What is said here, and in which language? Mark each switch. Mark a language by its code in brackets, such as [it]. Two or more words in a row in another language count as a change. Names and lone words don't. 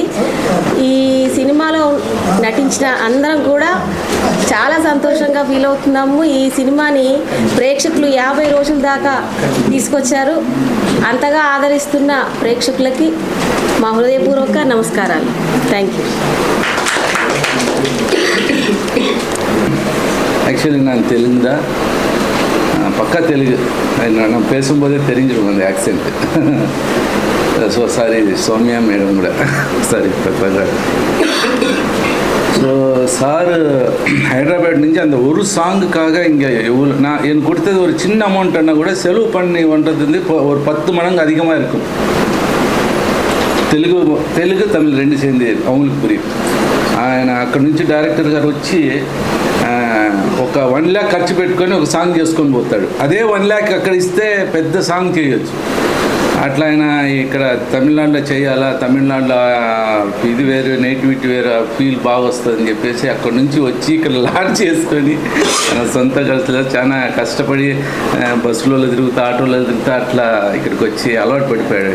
[te] ఈ సినిమాలో నటించిన అందరం కూడా చాలా సంతోషంగా ఫీల్ అవుతున్నాము. ఈ సినిమాని ప్రేక్షకులు 50 రోజుల దాకా తీసుకొచ్చారు. అంతగా ఆదరిస్తున్న ప్రేక్షకులకి మా హృదయపూర్వక నమస్కారాలు. [en] thank you. [ta] ஆக்சுவலி நான் தெலுங்கு தான், பக்கா தெலுங்கு. நான் பேசும்போதே தெரிஞ்சிடும் அந்த ஆக்சென்ட். [en] so sorry [ta] சௌமியா மேடம் கூட [en] sorry so sir [ta] ஹைதராபாத் నుంచి அந்த ஒரு சாங்குக்காக இங்கே எவ்வளோ நான் எனக்கு கொடுத்தது ஒரு சின்ன அமௌண்ட்னா கூட செலவு பண்ணி பண்ணுறது வந்து இப்போ ஒரு 10 மடங்கு அதிகமாக இருக்கும். [te] తెలుగు తమిళ్ [ta] 2 சேர்ந்து அவங்களுக்கு புரியும். [te] ఆయన అక్కడ నుంచి డైరెక్టర్ గారు వచ్చి ఒక 1 lakh ఖర్చు పెట్టుకొని ఒక సాంగ్ చేసుకొని పోతాడు. అదే 1 lakh అక్కడ ఇస్తే పెద్ద సాంగ్ చేయొచ్చు. అట్లా ఆయన ఇక్కడ తమిళనాడులో చేయాలా, తమిళనాడులో ఇది వేరు, నేటివిటీ వేరు, ఫీల్ బాగా వస్తుందని చెప్పేసి అక్కడ నుంచి వచ్చి ఇక్కడ లాడ్ చేసుకొని సొంత ఖర్చులో చాలా కష్టపడి బస్సులలో తిరుగుతా, ఆటోలలో తిరుగుతా అట్లా ఇక్కడికి వచ్చి అలవాటు పడిపోయాడు.